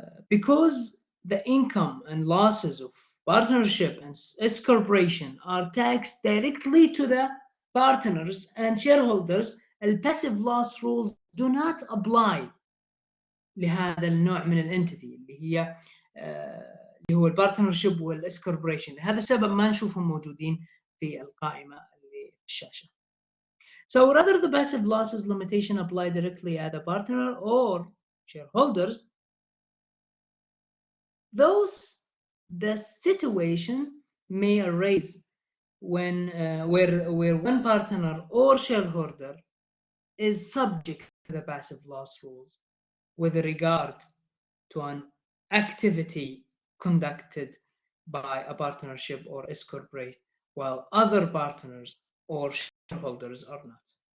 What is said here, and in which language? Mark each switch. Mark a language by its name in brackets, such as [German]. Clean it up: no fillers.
[English] Because the income and losses of partnership and S corporation are taxed directly to the partners and shareholders, the passive loss rules do not apply [Arabic] لهذا النوع من الانتيتي اللي هي اللي هو البارتنرشيب والاس كوربوريشن. لهذا السبب ما نشوفهم موجودين في القائمه اللي في الشاشه. [English] So rather the passive losses limitation apply directly at the partner or shareholders, those the situation may arise when where one partner or shareholder is subject to the passive loss rules with regard to an activity conducted by a partnership or S corporate, while other partners or shareholders are not.